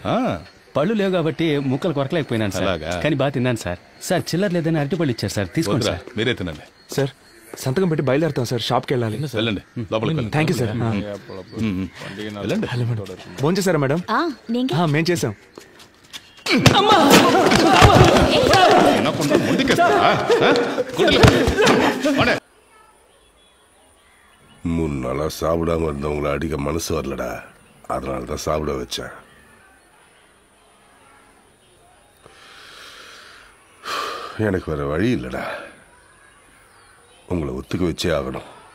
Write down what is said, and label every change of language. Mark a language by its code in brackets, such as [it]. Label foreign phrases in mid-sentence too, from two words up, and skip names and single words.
[te] పళ్ళు లేవు కాబట్టి ముక్కలు కొరకలేకపోయినాను సార్. కానీ బాగా తిన్నాను సార్. సార్ చిల్లర లేదని అరటిపళ్ళు ఇచ్చారు సార్, తీసుకోండి సార్. మీరే తినండి సార్. సంతకం పెట్టి బయలుదేరుతాం సార్, షాప్కి వెళ్ళాలి. వెళ్ళండి లోపలికి. [en] Thank you [te] సార్. భోంచేశారా మేడం? మేం చేసాం. [ta] மூணு நாளா சாப்பிடாம இருந்தவங்களை அடிக்க மனசு வரலடா, அதனாலதான் சாப்பிட வச்சேன். எனக்கு வேற வழி இல்லடா, உங்களை ஒத்துக்க வச்சே ஆகணும்.